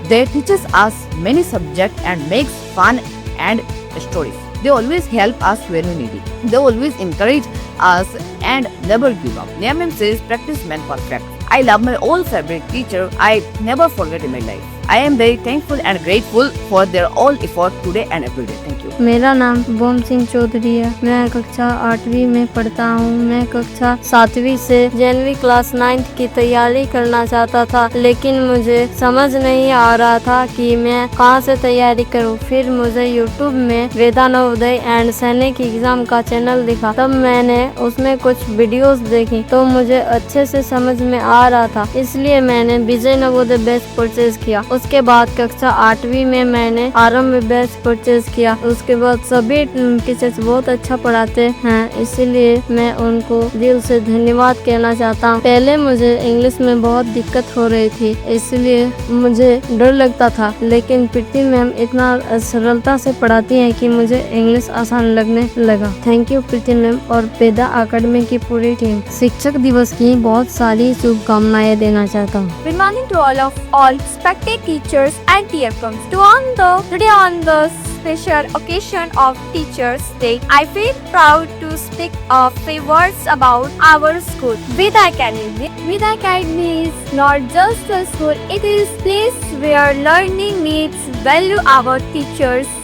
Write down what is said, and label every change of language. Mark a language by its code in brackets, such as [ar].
[en] They teaches us many subjects and makes fun and stories. They always help us when we need it. They always encourage us and never give up. Neha ma'am says practice man perfect. I love my all favorite teacher. I never forget in my life. I am very thankful and grateful for their all effort today and every day. Thank you. [hi] मेरा नाम बोम सिंह चौधरी है। मैं कक्षा 8वीं में पढ़ता हूँ। मैं कक्षा 7वीं से JNV क्लास 9th की तैयारी करना चाहता था, लेकिन मुझे समझ नहीं आ रहा था कि मैं कहाँ से तैयारी करूँ। फिर मुझे YouTube में वेदा नवोदय एंड सैनिक एग्जाम का चैनल दिखा। तब मैंने उसमें कुछ वीडियोस देखी तो मुझे अच्छे से समझ में आ रहा था, इसलिए मैंने विजय नवोदय बैच परचेज किया। उसके बाद कक्षा 8वीं में मैंने आरंभ बैच परचेज किया। उसके बाद सभी टीचर्स बहुत अच्छा पढ़ाते हैं, इसलिए मैं उनको दिल से धन्यवाद कहना चाहता हूँ। पहले मुझे इंग्लिश में बहुत दिक्कत हो रही थी, इसलिए मुझे डर लगता था, लेकिन प्रीति मैम इतना सरलता से पढ़ाती हैं कि मुझे इंग्लिश आसान लगने लगा। [en] thank you [hi] प्रीति मैम और वेदा अकेडमी की पूरी टीम। शिक्षक दिवस की बहुत सारी शुभकामनाएं देना चाहता हूँ। [en] Good morning to all respected teachers and dear friends. Today on the special occasion of Teachers' Day, I feel proud to speak a few words about our school, Veda Academy. Veda Academy is not just a school, it is a place where learning meets value our teachers.